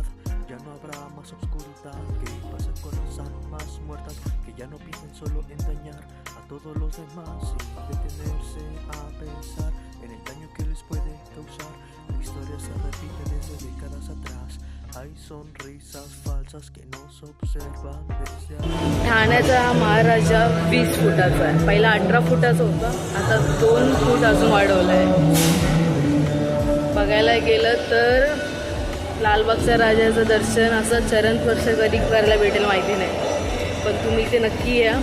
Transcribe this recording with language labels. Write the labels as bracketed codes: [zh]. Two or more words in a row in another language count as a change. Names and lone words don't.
[es] Ya no habrá más oscuridad, que pasa con las almas muertas, que ya no piensen solo en dañar a todos los demás, sin detenerse a pensar en el daño Hay sonrisas falsas que nos observan desde arriba. [mr] ठाण्याचा हा महाराजा 20 फुटाचा आहे. पहिला 18 फुटाचा होता, आता 2 फूट अजून वाढवलं आहे. बघायला गेलं तर लालबागच्या राजाचं दर्शन असं चरण स्पर्श कधी करायला भेटेल माहिती नाही, पण तुम्ही इथे नक्की या.